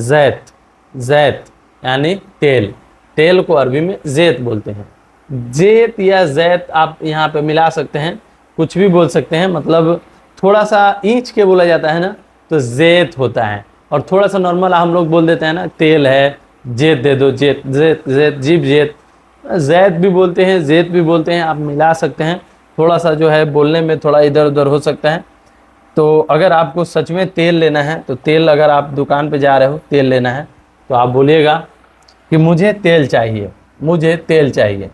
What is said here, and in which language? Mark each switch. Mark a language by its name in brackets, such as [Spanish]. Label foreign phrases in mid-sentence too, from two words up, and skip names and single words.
[Arabic] زيت، زيت [Hindi] यानी तेल। तेल को अरबी में जैत बोलते हैं। जैत या जैत आप यहाँ पे मिला सकते हैं, कुछ भी बोल सकते हैं। मतलब थोड़ा सा ईंच के बोला जाता है ना तो जैत होता है, और थोड़ा सा नॉर्मल हम लोग बोल देते हैं ना तेल है, जैत दे दो, [Arabic] زيت زيت زيت جيب زيت، زيت [Hindi] भी बोलते हैं, जैत भी बोलते हैं, आप मिला सकते हैं। थोड़ा सा जो है बोलने में थोड़ा इधर उधर हो सकता है। तो अगर आपको सच में तेल लेना है तो तेल, अगर आप दुकान पे जा रहे हो तेल लेना है तो आप बोलिएगा कि मुझे तेल चाहिए, मुझे तेल चाहिए।